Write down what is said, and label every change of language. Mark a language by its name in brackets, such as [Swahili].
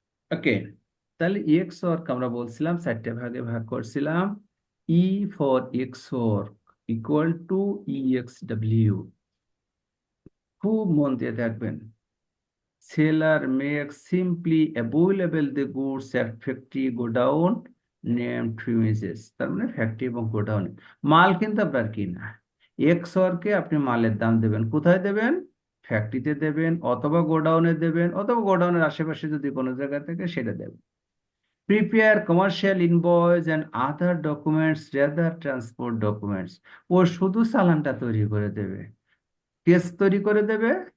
[Bangla] ওকে, তাহলে x work আমরা বলছিলাম 4টে ভাগে ভাগ করছিলাম। E for x work equal to E x W. খুব মন দিয়ে দেখবেন। [English] Seller makes simply available the goods at factory godown named premises, [Bangla] তার মানে ফ্যাক্টরি এবং গোডাউন। মাল কিন্তু আপনার কিনা, এক্স অরকে আপনি মালের দাম দেবেন, কোথায় দেবেন? ফ্যাক্টরিতে দেবেন, অথবা গোডাউনে দেবেন, অথবা গোডাউনের আশেপাশে যদি কোনো জায়গা থেকে সেটা দেবেন। [English] Prepare commercial invoice and other documents rather transport documents. [Bangla] ও শুধু চালানটা তৈরি করে দেবে, কেস তৈরি করে দেবে,